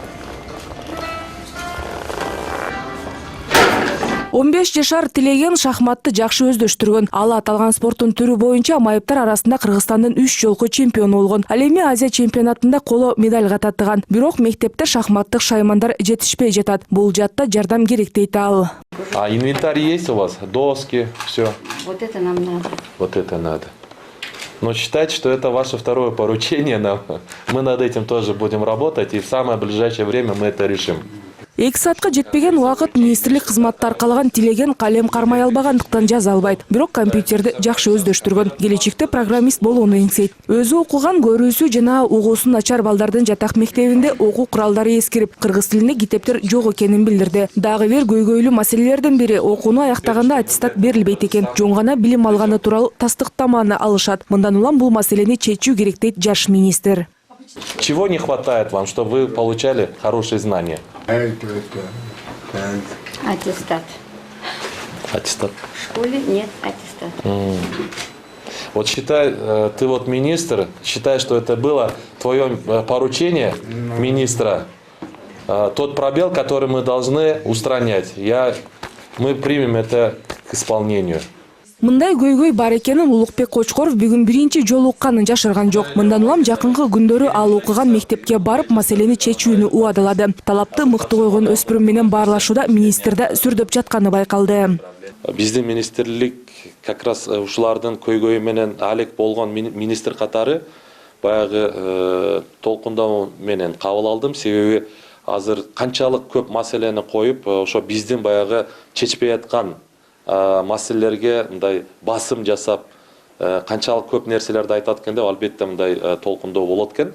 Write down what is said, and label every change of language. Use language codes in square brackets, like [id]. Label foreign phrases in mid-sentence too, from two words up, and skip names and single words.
[ky] 15 жашар Тилеген шахматты жакшы өздөштүргөн. Ал аталган спорттун түрү боюнча майыптар арасында Кыргызстандын 3 жолку чемпиону болгон. Ал эми Азия чемпионатында коло медалга татыган. Бирок мектепте шахматтык шаймандар жетишпей жатат. Бул жатта жардам керек дейт ал. [ru] А инвентарь есть у вас? Доски, все. Вот это нам надо. Вот это надо. Но считайте, что это ваше второе поручение нам. Мы над этим тоже будем работать, и в самое ближайшее время мы это решим. [ky] 2 саатка жетпеген убакыт министрлик кызматты аркалаган Тилеген калем кармай албагандыктан жаза албайт. Бирок компьютерди жакшы өздөштүргөн. Келечекте программист болууну эңсейт. Өзү окуган, көрүүсү жана угуусу начар балдардын жатак мектебинде окуу куралдары эскирип, кыргыз тилинде китептер жок экенин билдирди. Дагы бир көйгөйлүү маселелердин бири окууну аяктаганда аттестат берилбейт экен. Жөн гана билим алганы тууралуу тастыктаманы алышат. Мындан улам бул маселени чечүү керек дейт жаш министр. [ru] Чего не хватает вам, чтобы вы получали хорошие знания? Аттестат. Аттестат. В школе нет аттестата. Вот считай, ты вот министр, считай, что это было твое поручение министра, тот пробел, который мы должны устранять. Мы примем это к исполнению. [ky] Мындай көйгөй бар экенин Улукбек Кочкоров бүгүн биринчи жолу укканын жашырган жок. Мындан улам жакынкы күндөрү ал окуган мектепке барып маселени чечүүнү убадылады. Талапты мыкты койгон өспүрүм менен баарлашууда министрде сүрдөп жатканы байкалды. Биздин министрлик [ru] как раз [ky] ушулардын көйгөйү менен алек болгон министр катары баягы толкундоо менен кабыл алдым. Себеби азыр канчалык көп маселени коюп, ошо биздин баягы чечпей аткан маселелерге мындай басым жасап, канчалык көп нерселерди айтат экен деп албетте мындай толкундоо болот экен.